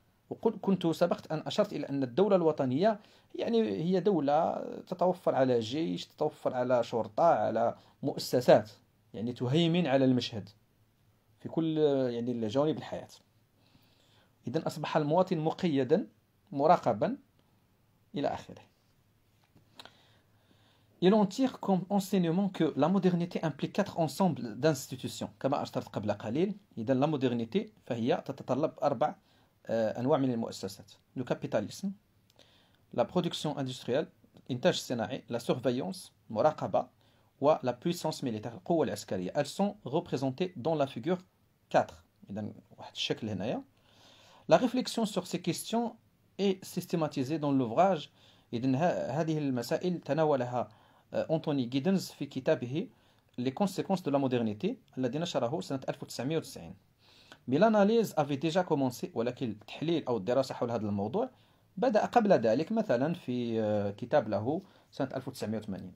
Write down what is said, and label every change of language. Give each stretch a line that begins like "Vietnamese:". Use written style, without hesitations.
Arabic: وكنت سبقت أن أشرت إلى أن الدولة الوطنية يعني هي دولة تتوفر على جيش، تتوفر على شرطة، على مؤسسات يعني تهيمن على المشهد في كل يعني جوانب الحياة. إذن أصبح المواطن مقيدا مراقبا إلى آخره.
French: Il en tire comme enseignement que la modernité implique 4 ensembles d'institutions
Arabic: كما أشرت قبل قليل. إذن la modernité فهي تتطلب 4 أنواع من المؤسسات:
French: le capitalisme, la production industrielle،
Arabic: إنتاج صناعي، la surveillance، مراقبة، و
French: la puissance militaire،
Arabic: القوة العسكرية.
French: Elles sont représentées dans la figure 4.
Arabic: إذن واحد الشكل هنايا.
French: La réflexion sur ces questions est systématisée dans l'ouvrage.
Arabic: إذن هذه المسائل تناولها أنتوني جيدنز في كتابه Les conséquences de la modernité الذي نشره سنة 1990.
French: Mais l'analyse avait déjà commencé،
Arabic: ولكن التحليل أو الدراسة حول هذا الموضوع بدأ قبل ذلك، مثلا في كتاب له سنة 1980.